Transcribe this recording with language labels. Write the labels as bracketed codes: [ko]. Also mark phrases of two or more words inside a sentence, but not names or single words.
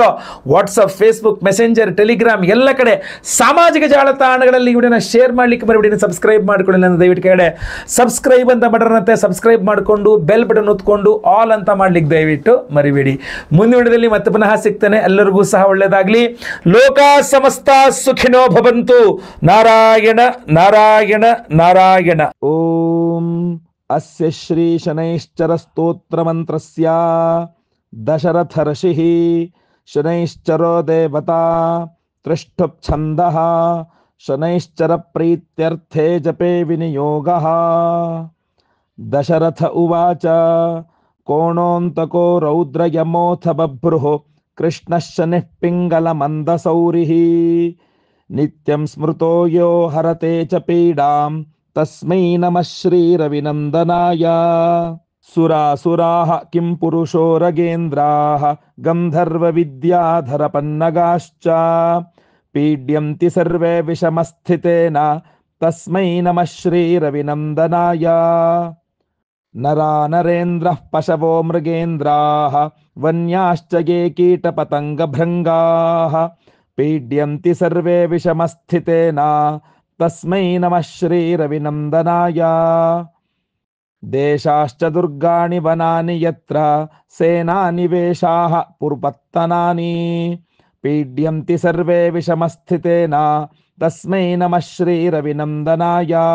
[kn] ವಾಟ್ಸಪ್, ಫೇಸ್ಬುಕ್, ಮೆಸೆಂಜರ್, ಟೆಲಿಗ್ರಾಮ್ ಎಲ್ಲ ಕಡೆ ಸಾಮಾಜಿಕ ಜಾಲತಾಣಗಳಲ್ಲಿ ವಿಡಿಯೋನ ಶೇರ್ ಮಾಡಲಿಕ್ಕೆ ಮರಿಬೇಡಿ. ಸಬ್ಸ್ಕ್ರೈಬ್ ಮಾಡಿಕೊಳ್ಳಿ ನನ್ನ ದಯವಿಟ್ಟು ಕಡೆ ಸಬ್ಸ್ಕ್ರೈಬ್ ಅಂತ ಬಟನ್ನಂತೆ ಸಬ್ಸ್ಕ್ರೈಬ್ ಮಾಡಿಕೊಂಡು [en] bell button [kn] ಒತ್ಕೊಂಡು ಆಲ್ ಅಂತ ಮಾಡ್ಲಿಕ್ಕೆ ದಯವಿಟ್ಟು ಮರಿಬೇಡಿ. ಮುಂದಿನ ವಿಡಿಯೋದಲ್ಲಿ ಮತ್ತೆ ಪುನಃ ಸಿಗ್ತೇನೆ. ಎಲ್ಲರಿಗೂ ಸಹ ಒಳ್ಳೆಯದಾಗಲಿ. [sa] ಲೋಕ ಸಮಸ್ತ ಸುಖಿನೋ ಭವಂತು. ನಾರಾಯಣ ನಾರಾಯಣ ನಾರಾಯಣ. ಓಂ ಅಸ್ಯ ಶ್ರೀ ಶನೈಶ್ಚರ ಸ್ತೋತ್ರ ಮಂತ್ರಸ್ಯ ದಶರಥ ಋಷಿಃ ಶನೈಶ್ಚರೋ ದೇವತಾ ತ್ರಿಷ್ಠುಪ್ ಛಂದಃ ಶನೈಶ್ಚರ ಪ್ರೀತ್ಯರ್ಥೇ ಜಪೇ ವಿನಿಯೋಗಃ. ದಶರಥ ಉವಾಚ ಕೋಣೋಂತಕೋ ರೌದ್ರಯಮೋಥ ಬಭ್ರುಃ ಕೃಷ್ಣಃ ಶನಿಃ ಪಿಂಗಲ ಮಂದಸೌರಿಃ ನಿತ್ಯಂ ಸ್ಮೃತೋ ಯೋ ಹರತೆ ಚ ಪೀಡಾಂ ತಸ್ಮೈ ನಮಃ ಶ್ರೀರವಿನಂದನಾಯ. ಸುರಾಸುರಾಃ ಕಿಂ ಪುರುಷೋ ರಗೇಂದ್ರಾಃ ಗಂಧರ್ವ ವಿದ್ಯಾಧರ ಪನ್ನಗಾಶ್ಚ ಪೀಡ್ಯಂತಿ ಸರ್ವೇ ವಿಷಮಸ್ಥಿತೇನ ತಸ್ಮೈ ನಮಃ ಶ್ರೀರವಿನಂದನಾಯ. ನರಾ ನರೇಂದ್ರಃ ಪಶವೋ ಮೃಗೇಂದ್ರಾಃ ವನ್ಯಾಶ್ಚ ಗೆ ಕೀಟಪತಂಗಭೃಂಗಾಃ ಪೀಡ್ಯಂತಿ ಸರ್ವೇ ವಿಷಮಸ್ಥಿತೇನ ತಸ್ಮೈ ನಮಃ ಶ್ರೀರವಿನಂದನಾಯ. ದೇಶಾಶ್ಚ ದುರ್ಗಾಣಿ ವನಾನಿ ಯತ್ರ ಸೇನಾನಿವೇಶಾಃ ಪುರ್ಪತ್ತನಾನಿ ಪೀಡ್ಯಂತಿ ಸರ್ವೇ ವಿಷಮಸ್ಥಿತೇನ ತಸ್ಮೈ ನಮಃ ಶ್ರೀರವಿನಂದನಾಯ.